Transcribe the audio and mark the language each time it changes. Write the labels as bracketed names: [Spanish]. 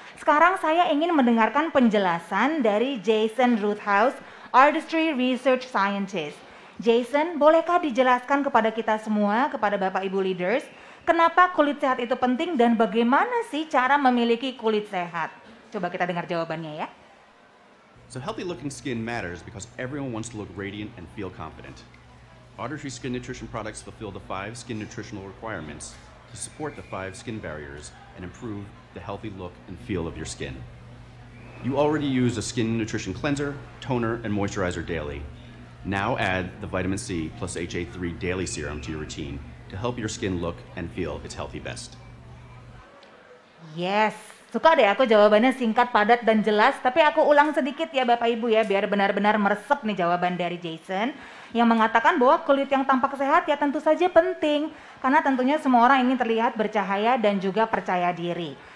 [Indonesian] Sekarang saya ingin mendengarkan penjelasan dari Jason Roothouse, Artistry Research Scientist. Jason, bolehkah dijelaskan kepada kita semua, kepada Bapak Ibu leaders, kenapa kulit sehat itu penting dan bagaimana sih cara memiliki kulit sehat? Coba kita dengar jawabannya ya. [English] So healthy looking skin matters because everyone wants to look radiant and feel confident. Artistry Skin Nutrition products fulfill the 5 skin nutritional requirements to support the 5 skin barriers and improve the healthy look and feel of your skin. You already use a skin nutrition cleanser, toner, and moisturizer daily. Now add the vitamin C plus HA3 daily serum to your routine to help your skin look and feel its healthy best. [Indonesian] Yes, suka deh aku jawabannya singkat, padat, dan jelas. Tapi aku ulang sedikit ya Bapak Ibu ya, biar benar-benar meresap nih jawaban dari Jason. Yang mengatakan bahwa kulit yang tampak sehat ya tentu saja penting. Karena tentunya semua orang ingin terlihat bercahaya dan juga percaya diri.